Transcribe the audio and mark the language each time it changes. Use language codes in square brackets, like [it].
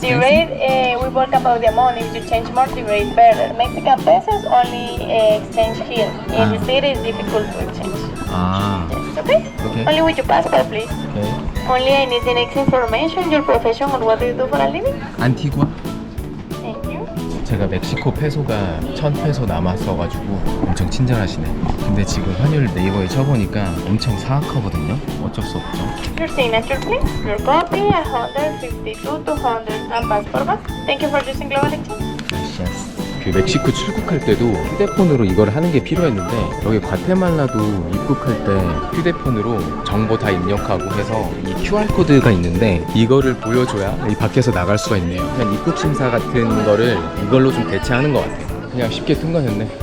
[en] The rate, we work about the amount. If you change more, the rate better. Mexican pesos only exchange here. In the city, it's difficult to exchange. Yes, okay? Only with your passport, please. Okay. Only I need the next information, your profession, or what do you do for a living? [ko] 안티구아? [en] Thank you. [ko] 제가 멕시코 페소가 1,000페소 남았어가지고 엄청 친절하시네. 근데 지금 환율 네이버에 쳐보니까 엄청 사악하거든요. 어쩔 수 없죠. [en] Your signature, please. Your copy, 152, 200, and passport back. Thank you for using Global Exchange. [ko] 그 멕시코 출국할 때도 휴대폰으로 이걸 하는 게 필요했는데, 여기 과테말라도 입국할 때 휴대폰으로 정보 다 입력하고 해서 이 QR코드가 있는데 이거를 보여줘야 이 밖에서 나갈 수가 있네요. 그냥 입국 심사 같은 거를 이걸로 좀 대체하는 것 같아요. 그냥 쉽게 통과했네.